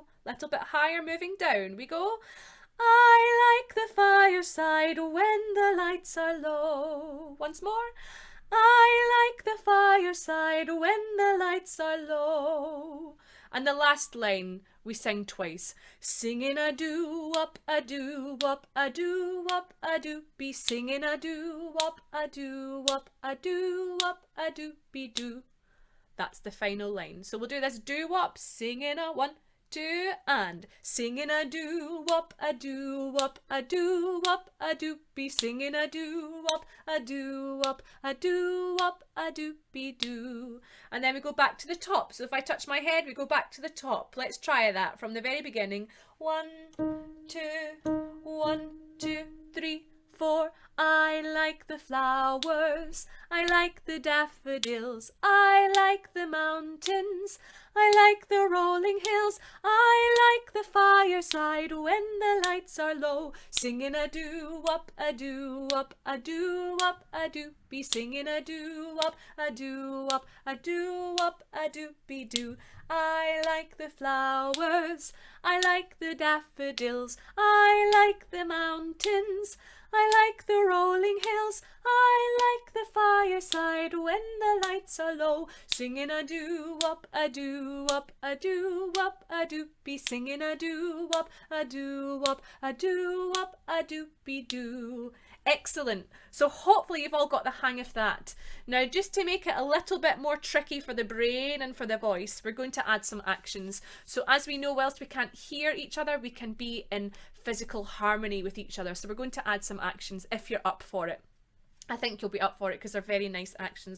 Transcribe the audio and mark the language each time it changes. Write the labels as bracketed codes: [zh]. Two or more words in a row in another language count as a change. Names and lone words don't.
[en] Little bit higher, moving down. We go. I like the fireside when the lights are low. Once more. I like the fireside when the lights are low. And the last line we sing twice. Singing a doo wop, a doo wop, a doo wop, a doo be singing a doo wop, a doo wop, a doo wop, a doo be doo. That's the final line. So we'll do this doo wop, singing a 1, 2, and singing a doo wop, a doo wop, a doo wop, a doo be singing a doo wop, a doo wop, a doo wop, a doo be doo. And then we go back to the top. So if I touch my head, we go back to the top. Let's try that from the very beginning. 1, 2, 1, 2, 3, 4. I like the flowers, I like the daffodils, I like the mountains, I like the rolling hills, I like the fireside when the lights are low. Singing a doo wop, a doo wop, a doo wop, a doo be singing a doo wop, a doo wop, a doo wop, a doo be doo. I like the flowers, I like the daffodils, I like the mountains, I like the rolling hills. I like the fireside when the lights are low. Singing a doo-wop, a doo-wop, a doo-wop, a doopy. Singing a doo-wop, a doo-wop, a doo-wop, a doopy-doo. Excellent. So hopefully you've all got the hang of that. Now, just to make it a little bit more tricky for the brain and for the voice, we're going to add some actions. So as we know, whilst we can't hear each other, we can be in physical harmony with each other. So we're going to add some actions if you're up for it. I think you'll be up for it because they're very nice actions.